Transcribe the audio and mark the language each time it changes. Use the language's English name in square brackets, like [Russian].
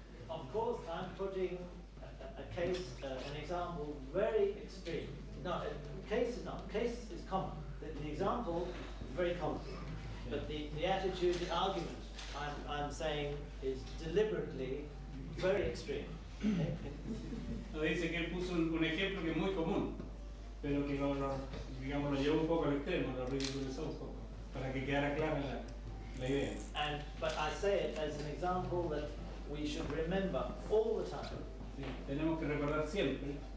[English] Of course, I'm putting a case, an example very extreme. No, case is not. Case is common. The example is very common. But the attitude, the argument I'm saying is deliberately very extreme. Okay? [Spanish] Nos dice que él puso un ejemplo que es muy común, pero que digamos, lo llevó un poco al extremo, lo ridiculizó un poco, para que quedara clara la idea. [English] But I say it as an example that we should remember all the time. [Spanish] Sí, tenemos que recordar siempre